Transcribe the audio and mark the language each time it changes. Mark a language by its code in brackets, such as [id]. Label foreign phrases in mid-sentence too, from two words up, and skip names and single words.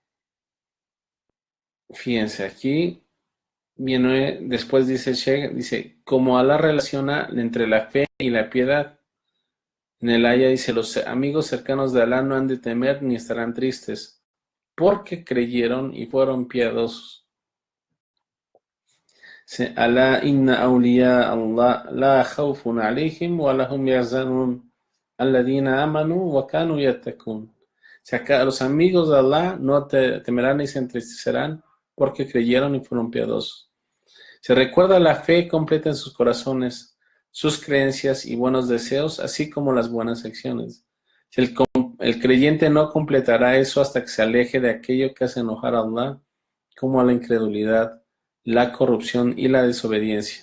[es] Fíjense, aquí viene, después dice el Sheikh, dice, como Alá relaciona entre la fe y la piedad. En el aya dice, los amigos cercanos de Alá no han de temer ni estarán tristes, porque creyeron y fueron piadosos. [ar] ألا إن أولياء الله لا خوف عليهم ولهم يحزنون الذين آمنوا وكانوا يتقون. [es] O sea, los amigos de Allah no temerán ni se entristecerán porque creyeron y fueron piadosos. Se recuerda la fe completa en sus corazones, sus creencias y buenos deseos, así como las buenas acciones. El creyente no completará eso hasta que se aleje de aquello que hace enojar a Allah, como a la incredulidad, la corrupción y la desobediencia.